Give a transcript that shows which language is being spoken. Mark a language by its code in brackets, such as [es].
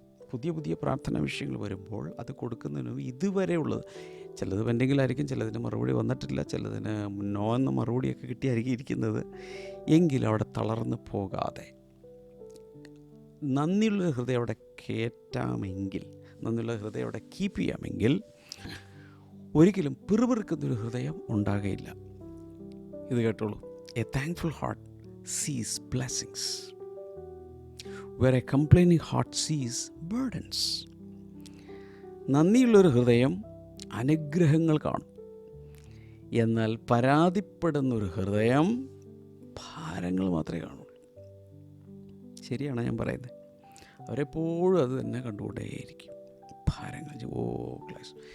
[ml] പുതിയ പുതിയ പ്രാർത്ഥനാ വിഷയങ്ങൾ വരുമ്പോൾ അത് കൊടുക്കുന്നതിന് ഇതുവരെ ഉള്ളത്, ചിലത് പെൻഡിങ്ങിൽ ആയിരിക്കും, ചിലതിന് മറുപടി വന്നിട്ടില്ല, ചിലതിന് നോ എന്ന മറുപടിയൊക്കെ കിട്ടിയായിരിക്കും ഇരിക്കുന്നത്. എങ്കിലും അവിടെ തളർന്ന് പോകാതെ നന്ദിയുള്ള ഹൃദയം അവിടെ കയറ്റാമെങ്കിൽ, നന്ദിയുള്ള ഹൃദയം അവിടെ കീപ്പ് ചെയ്യാമെങ്കിൽ ഒരിക്കലും പിറുപിറുക്കുന്നൊരു ഹൃദയം ഉണ്ടാകുകയില്ല. ഇത് കേട്ടോളൂ. [en] A thankful heart sees blessings where a complaining heart sees burdens. [ml] നന്ദിയുള്ളൊരു ഹൃദയം അനുഗ്രഹങ്ങൾ കാണും. എന്നാൽ പരാതിപ്പെടുന്നൊരു ഹൃദയം ഭാരങ്ങൾ മാത്രമേ കാണുള്ളൂ. ശരിയാണ് ഞാൻ പറയുന്നത്. അവരെപ്പോഴും അത് തന്നെ കണ്ടുകൊണ്ടേയിരിക്കും. ഭാരങ്ങൾ, ക്ലാസ്.